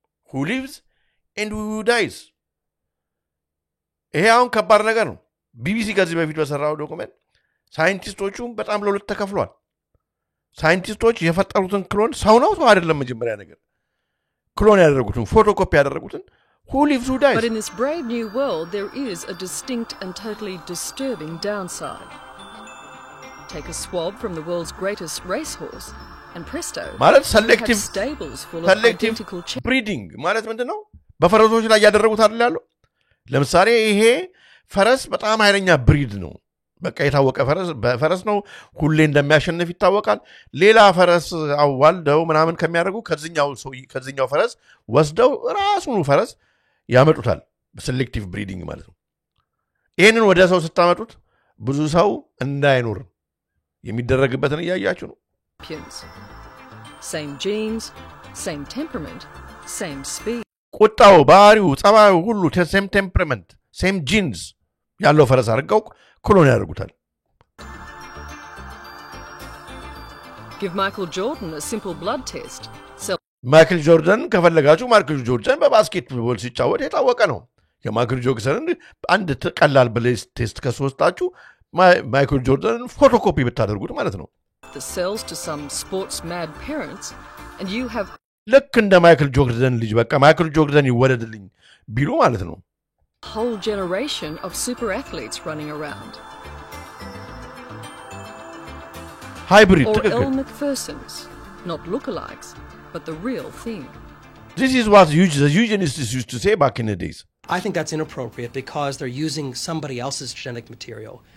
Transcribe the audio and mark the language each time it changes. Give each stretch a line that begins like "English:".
English: who lives and who dies
Amharic: ይሄ አሁን ከባድ ነገር ነው ቢቢሲ ከዚህ በፊት በሰራው ዶክመንት ሳይንቲስቶቹ በጣም ለሁለት ተከፍሏል ሳይንቲስቶች የፈጠሩትን ክሎን ሰው ነው ሰው አይደለም መጀመሪያ ነገር ክሎን ያደረጉትን ፎቶኮፒ ያደረጉትን
English: who lives who dies. But in this brave new world, there is a distinct and totally disturbing downside. Take a swab from the world's greatest racehorse, and presto,
Amharic: ማለት
English: you selective have stables full of identical
Amharic: breeding ማለት ምንድነው? በፈረሶች ላይ ያደረጉት አይደል ያለው? ለምሳሌ ይሄ ፈረስ በጣም ኃይለኛ ብሪድ ነው። በቃ የታወቀ ፈረስ ነው። ሁሌ እንደሚያሸንፍ ይታወቃል። ሌላ ፈረስ አዋልደው ምናምን ከሚያደርጉ ከዚህኛው ፈረስ ወስደው ራሱን ፈረስ ያመጡታል። ሴሌክቲቭ ብሪዲንግ ማለት ነው። ይሄንን ወደ ሰው ስታመጡት ብዙ ሰው እንዳይኖር የሚደረግበትን እያያችሁ ነው።
English: Same genes, same temperament, same speed.
Amharic: ቁጣው፣ ባህሪው፣ ጸባዩ ሁሉ
English: same temperament, same genes
Amharic: ያለው ፈረስ አድርገው ክሎን ያደርጉታል።
English: Give Michael Jordan a simple blood test.
Amharic: ማይክል ጆርዳን ከፈለጋችሁ ማይክል ጆርዳን በባስኬትቦል ሲጫወት የታወቀ ነው። የማይክል ጆርዳን አንድ ቀላል ብሌስ ቴስት ከሶስታችሁ ማይክል ጆርዳን ፎቶኮፒ ብታደርጉት ማለት ነው።
English: The cells to some sports mad parents and you have
Amharic: ልክ እንደ ማይክል ጆርዳን ልጅ በቃ ማይክል ጆርዳን ይወለድልኝ ቢሉ ማለት ነው።
English: whole generation of super athletes running around. Hybrid. Or Elle McPherson's, not lookalikes, but the real thing. This is what the eugenists used to say back in the days. I think that's inappropriate because they're using somebody else's genetic material.